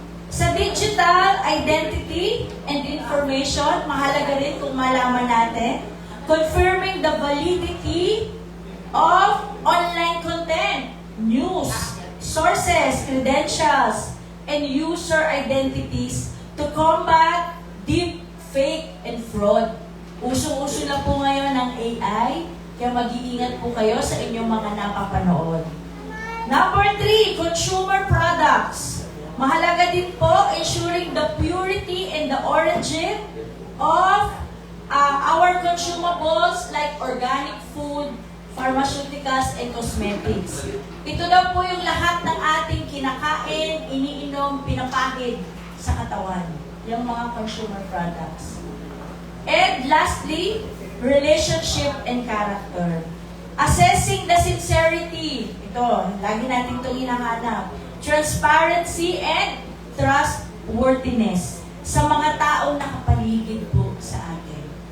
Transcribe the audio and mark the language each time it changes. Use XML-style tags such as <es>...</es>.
<en>Sa digital identity and information,</en> <tl>mahalaga rin kung malaman natin,</tl> <en>confirming the validity of online content, news, sources, credentials, and user identities to combat deep fake and fraud.</en> <tl>Usong-uso na po ngayon ang AI, kaya mag-iingat po kayo sa inyong mga napapanood.</tl> <en>Number 3, consumer products.</en> <tl>Mahalaga din po</tl> <en>ensuring the purity and the origin of our consumables like organic food, pharmaceuticals, and cosmetics.</en> <tl>Ito daw po yung lahat ng ating kinakain, iniinom, pinapahid sa katawan. Yung mga</tl> <en>consumer products. And lastly, relationship and character. Assessing the sincerity.</en> <tl>Ito, lagi natin itong hinahanap.</tl> <en>Transparency and trustworthiness</en> <tl>sa mga taong nakapaligid po sa atin.</tl>